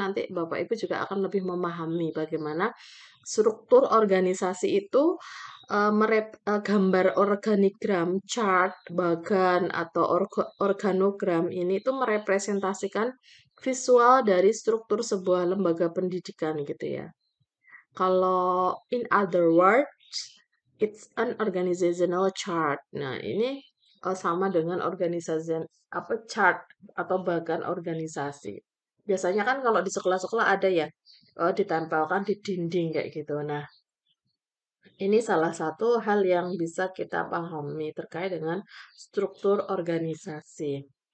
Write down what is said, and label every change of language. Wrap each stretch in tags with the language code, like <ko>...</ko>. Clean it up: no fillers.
<id>Nanti Bapak Ibu juga akan lebih memahami bagaimana struktur organisasi itu gambar organigram, chart, bagan, atau organogram ini itu merepresentasikan visual dari struktur sebuah lembaga pendidikan gitu ya.</id> <en>Kalau in other words, it's an organizational chart.</en> <id>Nah, ini sama dengan organisasi chart atau bagan organisasi. Biasanya kan kalau di sekolah-sekolah ada ya ditempelkan di dinding kayak gitu. Nah, ini salah satu hal yang bisa kita pahami terkait dengan struktur organisasi.</id>